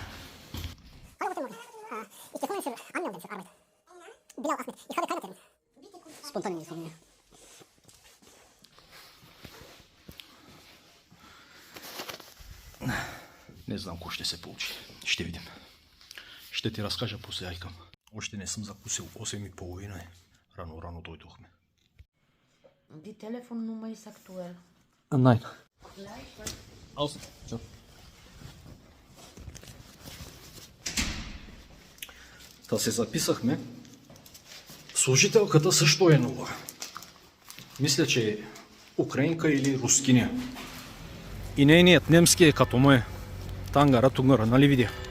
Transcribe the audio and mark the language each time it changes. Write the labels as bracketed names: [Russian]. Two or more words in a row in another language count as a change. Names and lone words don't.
[Bulgarian] Спонтанни мисления. Не знам какво ще се получи. Ще видим. Ще ти разкажа после айкам. Още не съм закусил. 8:30 е. Рано дойдохме. [German] Die Telefonnummer ist aktuell. Nein. Aus. So. [Bulgarian] Та се записахме. Служителката също е нова. Мисля, че е украинка или рускиня. И нейният немски е като мое. Тангара, тунгара, нали видя?